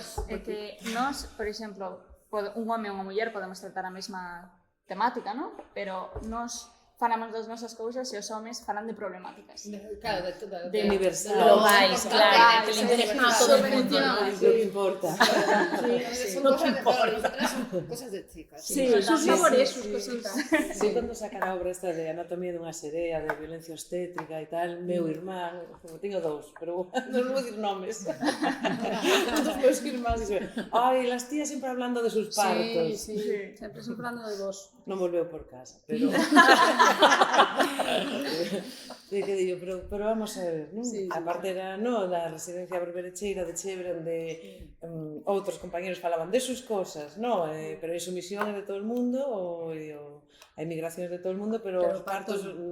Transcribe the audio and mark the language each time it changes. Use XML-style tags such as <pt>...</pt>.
<gl>É que nós, por exemplo, un home e unha muller podemos tratar a mesma temática, non? Pero nos falamos das nosas cousas e os homes falan de problemáticas. Claro, de todo. De universal. Lo máis, claro, que le interesa a todo o mundo.</gl> <es>Lo que importa. Son cosas de todos, nosotras son cosas de chicas. Sí, sus sabores, sus cositas.</es> <gl>Sí, cando sacan a obra esta de Anatomía dunha serea, de violencia obstétrica e tal, meu irmán, como teño dous, pero non vou dicir nomes. Dos meus irmáns dixen, ai,</gl> <es>las tías sempre hablando de sus partos.</es> <gl>Sí, sempre hablando de vos. Non volveu por casa, pero... que digo, pero vamos a ver, non? A parte era, da residencia berberecheira de Chebre, onde outros compañeros falaban</gl> <es>de sus cosas,</es> <gl>pero a sumisión é de todo o mundo, a emigración é de todo o mundo, pero os partos...</gl>